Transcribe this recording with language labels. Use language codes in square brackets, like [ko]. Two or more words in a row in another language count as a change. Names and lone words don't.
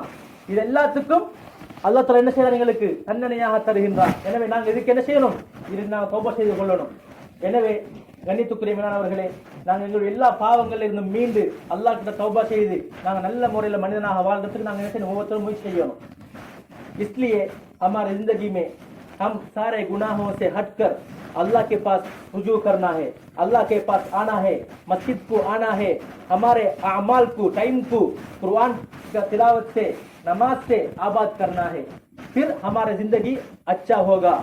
[ta] இது எல்லாத்துக்கும் அல்லாஹ் தஆலா என்ன செய்யறார்? எங்களுக்கு தண்டனையாக தருகின்றார். எனவே நாங்கள் இதுக்கு என்ன செய்யணும்? இது நாங்கள் தௌபா செய்து கொள்ளணும். எனவே கண்ணியத்துக்குரிய மேலானவர்களே, நாங்கள் எங்களுடைய எல்லா பாவங்களில் இருந்தும் மீண்டு அல்லாஹ் கிட்ட தௌபா செய்து நாங்கள் நல்ல முறையில் மனிதனாக வாழ்றதுக்கு நாங்கள் என்ன செய்யணும்? ஒவ்வொருத்தரும் முயற்சி செய்யணும். [ur] اسلئے ہمارے زندگی میں ہم سارے گناہوں سے ہٹکر اللہ کے پاس رجوع کرنا ہے، اللہ کے پاس آنا ہے، مسجد کو آنا ہے، ہمارے اعمال کو ٹائم کو قرآن کا تلاوت سے نماز سے آباد کرنا ہے، پھر ہماری زندگی اچھا ہوگا.